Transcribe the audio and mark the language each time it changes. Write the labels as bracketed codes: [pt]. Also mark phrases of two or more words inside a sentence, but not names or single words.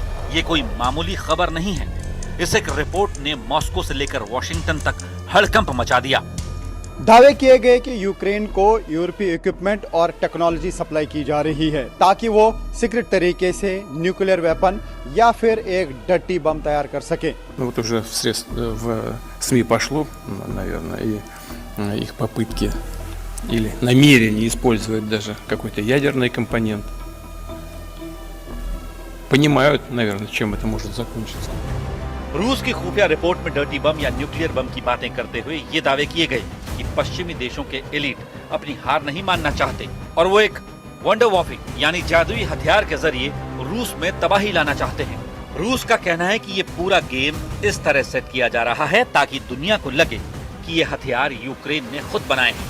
[hi] ये कोई मामूली खबर नहीं है। इस एक रिपोर्ट ने मॉस्को से लेकर वॉशिंगटन तक हड़कंप मचा दिया। दावे किए गए कि यूक्रेन को यूरोपीय इक्विपमेंट और टेक्नोलॉजी सप्लाई की जा रही है ताकि वो सीक्रेट तरीके से [en] nuclear weapon [hi] या फिर एक [en] dirty bomb [hi] तैयार कर सके। [ru] Вот уже в СМИ пошло, наверное, и их попытки или намерение использовать даже какой-то ядерный компонент. Понимают, наверное, чем это может закончиться. [hi] रूस की खुफिया रिपोर्ट में [en] dirty bomb [hi] या [en] nuclear bomb [hi] की बातें करते हुए ये दावे किए गए कि पश्चिमी देशों के एलीट अपनी हार नहीं मानना चाहते और वो एक [en] wonder warfare [hi] यानी जादुई हथियार के जरिए रूस में तबाही लाना चाहते हैं। रूस का कहना है कि ये पूरा गेम इस तरह सेट किया जा रहा है ताकि दुनिया को लगे कि ये हथियार यूक्रेन ने खुद बनाए हैं।